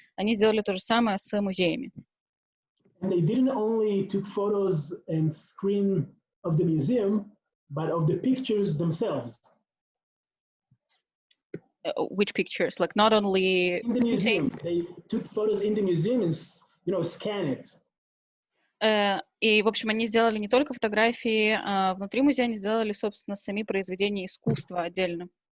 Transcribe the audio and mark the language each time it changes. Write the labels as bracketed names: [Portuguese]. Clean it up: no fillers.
[Russian] Они сделали то же самое с музеями. [English] And they didn't only took photos and screen of the museum, but of the pictures themselves. Which pictures? Like not only in the museum, they took photos in the museum and scan it. [Russian] И, в общем, они сделали не только фотографии внутри музея, они сделали, собственно, сами произведения искусства отдельно.